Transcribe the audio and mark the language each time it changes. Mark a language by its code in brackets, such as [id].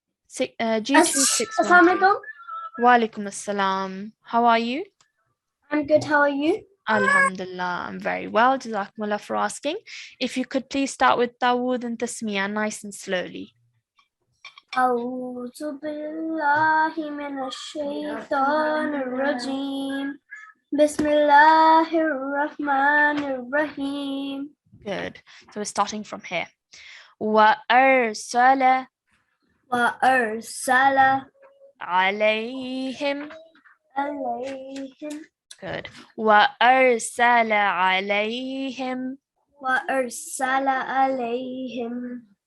[en] G2613. Assalamualaikum. Walaikum assalam. How are you? I'm good. How are you? Alhamdulillah, I'm very well. Jazakumullah for asking. If you could please start with Dawood and Tasmiyah, nice and slowly. [ar] أعوذ بالله من الشيطان الرجيم بسم الله الرحمن الرحيم. [en] Good. So we're starting from here. [ar] وأرسل وأرسل عليهم. عليهم [en] Good. [ar] وأرسل عليهم وأرسل عليهم